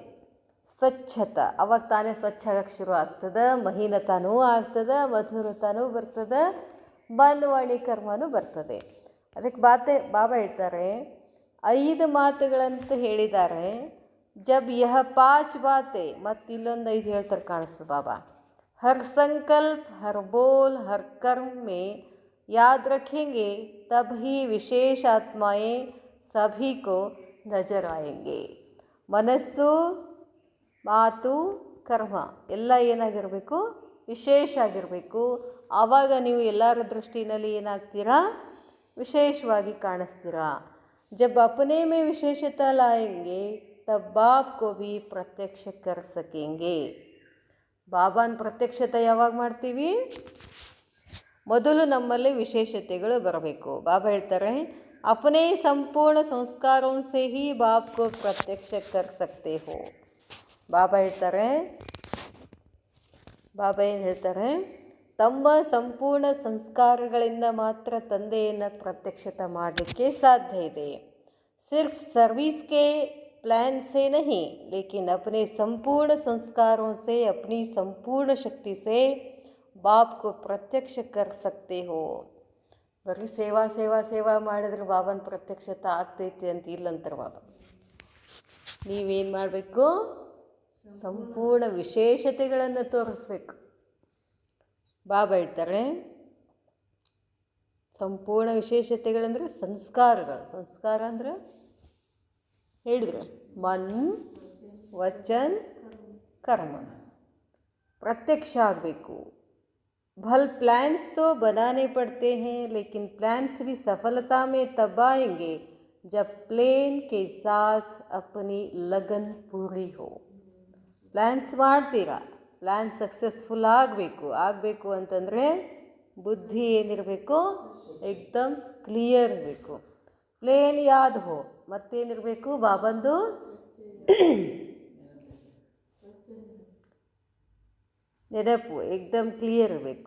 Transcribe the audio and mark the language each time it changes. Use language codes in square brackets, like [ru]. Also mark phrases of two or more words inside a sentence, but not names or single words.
[kn] ಸ್ವಚ್ಛತಾ, ಅವಾಗ ತಾನೇ ಸ್ವಚ್ಛ ಆಗಕ್ಕೆ ಶುರು ಆಗ್ತದೆ. ಮಹೀನತಾನೂ ಆಗ್ತದೆ, ಮಧುರತಾನೂ ಬರ್ತದೆ, ಮನ್ವಾಣಿ ಕರ್ಮನೂ ಬರ್ತದೆ. ಅದಕ್ಕೆ ಬಾಬಾ ಹೇಳ್ತಾರೆ, 5 ಮಾತುಗಳಂತ ಹೇಳಿದ್ದಾರೆ. [hi] जब यह 5 बाते, [kn] ಮತ್ತು ಇಲ್ಲೊಂದು 5 ಹೇಳ್ತಾರೆ ಕಾಣಿಸ್ತದೆ ಬಾಬಾ. [hi] हर संकल्प, हर बोल, हर कर्म में याद रखेंगे, तब ही विशेष आत्माएं सभी को नजर आएंगे. [kn] ಮನಸ್ಸು, ಮಾತು, ಕರ್ಮ ಎಲ್ಲ ಏನಾಗಿರಬೇಕು? ವಿಶೇಷ ಆಗಿರಬೇಕು. ಆವಾಗ ನೀವು ಎಲ್ಲರ ದೃಷ್ಟಿನಲ್ಲಿ ಏನಾಗ್ತೀರಾ? ವಿಶೇಷವಾಗಿ ಕಾಣಿಸ್ತೀರಾ. [hi] जब अपने में विशेषता लाएंगे तब बाप को भी प्रत्यक्ष कर सकेंगे. [kn] ಬಾಬಾನ ಪ್ರತ್ಯಕ್ಷತೆ ಯಾವಾಗ ಮಾಡ್ತೀವಿ? ಮೊದಲು ನಮ್ಮಲ್ಲಿ ವಿಶೇಷತೆಗಳು ಬರಬೇಕು. ಬಾಬಾ ಹೇಳ್ತಾರೆ, [hi] अपने संपूर्ण संस्कारों से ही बाप को प्रत्यक्ष कर सकते हो. [kn] ಬಾಬಾ ಏನು ಹೇಳ್ತಾರೆ? ತಮ್ಮ ಸಂಪೂರ್ಣ ಸಂಸ್ಕಾರಗಳಿಂದ ಮಾತ್ರ ತಂದೆಯನ್ನು ಪ್ರತ್ಯಕ್ಷತೆ ಮಾಡಲಿಕ್ಕೆ ಸಾಧ್ಯ ಇದೆ. [hi] सिर्फ सर्विस के प्लान से नहीं, लेकिन अपने संपूर्ण संस्कारों से, अपनी संपूर्ण शक्ति से बाप को प्रत्यक्ष कर सकते हो. [kn] ಬರೀ ಸೇವಾ ಸೇವಾ ಸೇವಾ ಮಾಡಿದ್ರೆ ಬಾಬನ ಪ್ರತ್ಯಕ್ಷತೆ ಆಗ್ತೈತಿ ಅಂತ ಇಲ್ಲಂತಾರೆ ಬಾಬಾ. ನೀವೇನು ಮಾಡಬೇಕು? ಸಂಪೂರ್ಣ ವಿಶೇಷತೆಗಳನ್ನು ತೋರಿಸ್ಬೇಕು. ಬಾಬಾ ಹೇಳ್ತಾರೆ, ಸಂಪೂರ್ಣ ವಿಶೇಷತೆಗಳಂದರೆ ಸಂಸ್ಕಾರಗಳು. ಸಂಸ್ಕಾರ ಅಂದರೆ ಹೇಳಿದ್ರೆ ಮನ್, ವಚನ್, ಕರ್ಮ ಪ್ರತ್ಯಕ್ಷ ಆಗಬೇಕು. [hi] भल प्लान्स तो बनाने पड़ते हैं, लेकिन प्लान्स भी सफलता में तब आएंगे जब प्लान के साथ अपनी लगन पूरी हो. [kn] ಪ್ಲ್ಯಾನ್ಸ್ ಮಾಡ್ತೀರಾ, [en] plan successful [kn] ಆಗಬೇಕು ಅಂತಂದರೆ ಬುದ್ಧಿ ಏನಿರಬೇಕು? ಏಕ್ದಮ್ ಕ್ಲಿಯರ್ ಇರಬೇಕು. [hi] प्लेन याद हो, [kn] ಮತ್ತೇನಿರಬೇಕು ಬಾಬಂದು ನೆನಪು ಏಕ್ದಮ್ ಕ್ಲಿಯರ್ ಇರಬೇಕು.